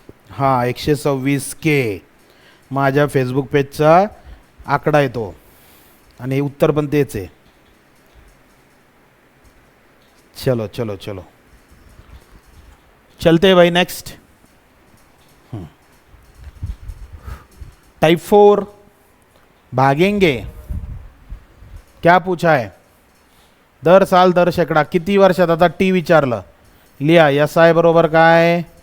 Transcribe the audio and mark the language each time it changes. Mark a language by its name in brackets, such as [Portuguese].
[Marathi] हां 126K माझ्या Facebook पेजचा आकडा आहे तो, आणि उत्तर पण तेच आहे। [Hindi] चलो चलो चलो चलते भाई नेक्स्ट। टाइप 4 भागेंगे क्या पूछा है? [Marathi] दर साल दर शेकडा किती वर्षात? आता टी विचारलं, लिहा एस आय बरोबर काय?